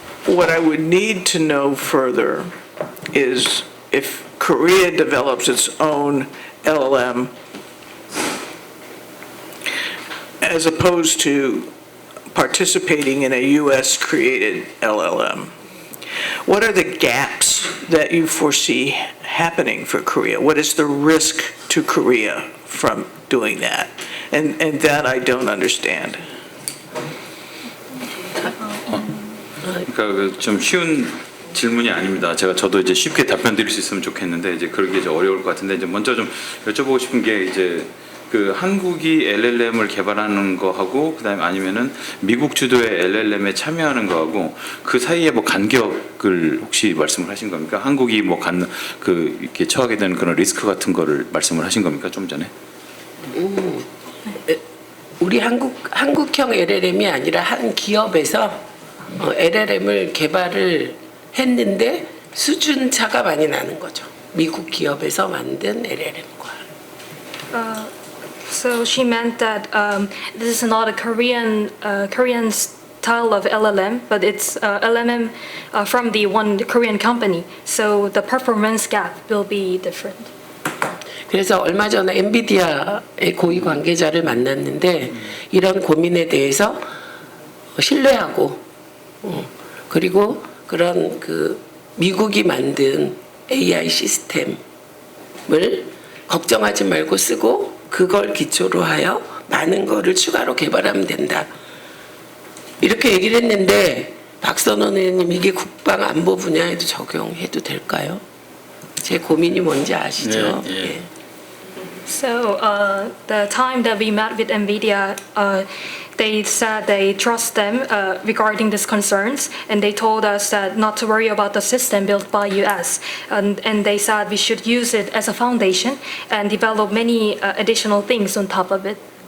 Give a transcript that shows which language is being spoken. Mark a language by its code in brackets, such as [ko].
[en] What I would need to know further is if Korea develops its own LLM as opposed to participating in a US-created LLM. What are the gaps that you foresee happening for Korea? What is the risk to Korea from doing that? And that I don't understand. [ko] 그러니까 좀 쉬운 질문이 아닙니다. 저도 이제 쉽게 답변 드릴 수 있으면 좋겠는데 이제 그러기 이제 어려울 것 같은데 이제 먼저 좀 여쭤보고 싶은 게 이제 그 한국이 LLM을 개발하는 거하고 그다음에 아니면은 미국 주도의 LLM에 참여하는 거하고 그 사이에 뭐 간격을 혹시 말씀을 하신 겁니까? 한국이 뭐 이렇게 처하게 되는 그런 리스크 같은 거를 말씀을 하신 겁니까? 좀 전에? 우리 한국형 LLM이 아니라 한 기업에서 LLM을 개발을 했는데 수준 차가 많이 나는 거죠. 미국 기업에서 만든 LLM과. [en] So she meant that this is not a Korean style of LLM, but it's LLM from the one Korean company. So the performance gap will be different. [ko] 그래서 얼마 전에 엔비디아의 고위 관계자를 만났는데 이런 고민에 대해서 신뢰하고 그리고 그런 그 미국이 만든 AI 시스템을 걱정하지 말고 쓰고 그걸 기초로 하여 많은 거를 추가로 개발하면 된다. 이렇게 얘기를 했는데 박선원 의원님 이게 국방 안보 분야에도 적용해도 될까요? 제 고민이 뭔지 아시죠? 네, 예. 예. [en] So the time that we met with NVIDIA, they said they trust them regarding these concerns, and they told us that not to worry about the system built by US, and they said we should use it as a foundation and develop many additional things on top of it.